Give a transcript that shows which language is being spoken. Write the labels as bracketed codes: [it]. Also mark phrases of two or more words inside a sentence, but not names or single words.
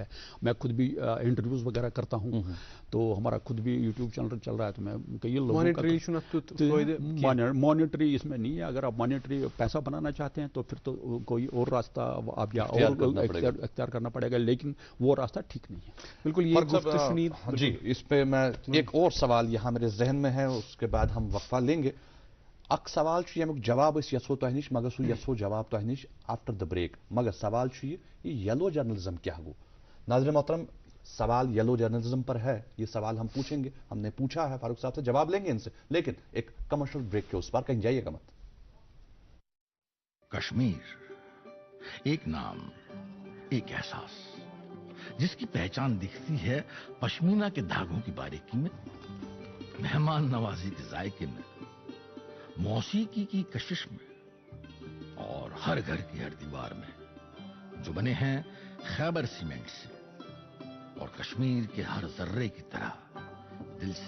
[ur] میں خود بھی انٹرویوز وغیرہ کرتا ہوں تو ہمارا خود بھی یوٹیوب چینل چل رہا ہے تو میں کئی لوگوں مانیٹری اس میں نہیں ہے. اگر آپ مانیٹری پیسہ بنانا چاہتے ہیں تو پھر تو کوئی اور راستہ آپ یا اور اختیار کرنا پڑے گا لیکن وہ راستہ ٹھیک نہیں ہے. بالکل جی اس پہ میں ایک اور سوال یہاں میرے ذہن میں ہے اس کے بعد ہم وقفہ لیں گے. [ks] اک سوال یمیک جواب یسو تہ نش مگر سہ یسو جواب تہ نش [en] after the break [ks] مگر سوال یہ [en] yellow journalism [ks] کیا گو. [ur] ناظرین محترم سوال [en] yellow journalism [ur] پر ہے. یہ سوال ہم پوچھیں گے ہم نے پوچھا ہے فاروق صاحب سے جواب لیں گے ان سے لیکن ایک [en] commercial break [ur] کے اس پر کہیں جائیے گا مت. کشمیر ایک نام ایک احساس جس کی پہچان دکھتی ہے پشمینہ کے دھاگوں کی باریکی میں مہمان نوازی کے ذائقے میں موسیقی کی کشش میں اور ہر گھر کی ہر دیوار میں جو بنے ہیں خیبر سیمنٹ سے اور کشمیر کے ہر ذرے کی طرح دل سے.